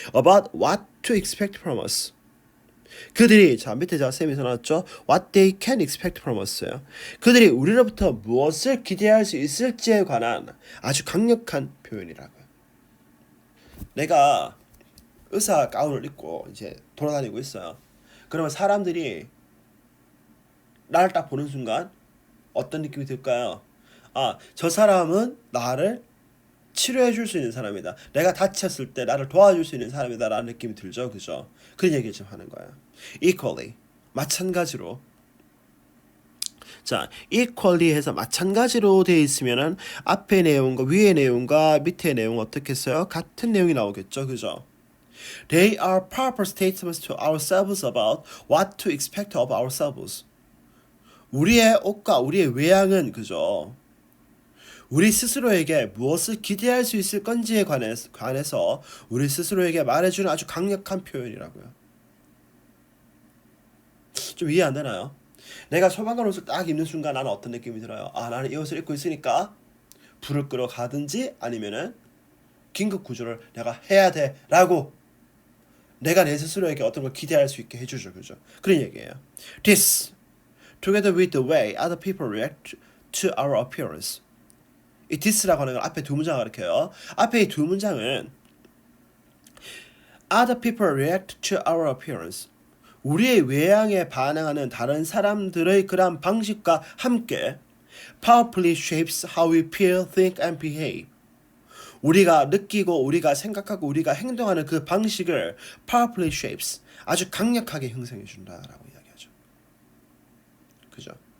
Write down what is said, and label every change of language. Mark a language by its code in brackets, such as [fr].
[en] About what to expect from us. [ko] 그들이 자 밑에 제가 쌤이 써놨죠. [en] What they can expect from us요. [ko] 그들이 우리로부터 무엇을 기대할 수 있을지에 관한 아주 강력한 표현이라고요. 내가 의사 가운을 입고 이제 돌아다니고 있어요. 그러면 사람들이 나를 딱 보는 순간 어떤 느낌이 들까요? 아, 저 사람은 나를 치료해 줄 수 있는 사람이다. 내가 다쳤을 때 나를 도와줄 수 있는 사람이다 라는 느낌이 들죠. 그죠? 그런 얘기를 지금 하는 거예요. Equally. 마찬가지로. 자, equally 해서 마찬가지로 되어 있으면은 앞에 내용과 위의 내용과 밑의 내용 어떻게 써요? 같은 내용이 나오겠죠. 그죠? [en] They are proper statements to ourselves about what to expect of ourselves. [ko] 우리의 옷과 우리의 외양은 그죠? 우리 스스로에게 무엇을 기대할 수 있을 건지에 관해서 우리 스스로에게 말해주는 아주 강력한 표현이라고요. 좀 이해 안 되나요? 내가 소방관 옷을 딱 입는 순간 나는 어떤 느낌이 들어요? 아, 나는 이 옷을 입고 있으니까 불을 끄러 가든지 아니면은 긴급 구조를 내가 해야 돼라고 내가 내 스스로에게 어떤 걸 기대할 수 있게 해주죠, 그죠? 그런 얘기예요. [en] This, together with the way other people react to our appearance. [ko] 이 this라고 하는 건 앞에 두 문장을 가리켜요. 앞에 이 두 문장은 [en] other people react to our appearance. [ko] 우리의 외양에 반응하는 다른 사람들의 그런 방식과 함께 [en] powerfully shapes how we feel, think, and behave. [ko] 우리가 느끼고 우리가 생각하고 우리가 행동하는 그 방식을 [en] powerfully shapes, [ko] 아주 강력하게 형성해 준다라고 이야기하죠. 그죠?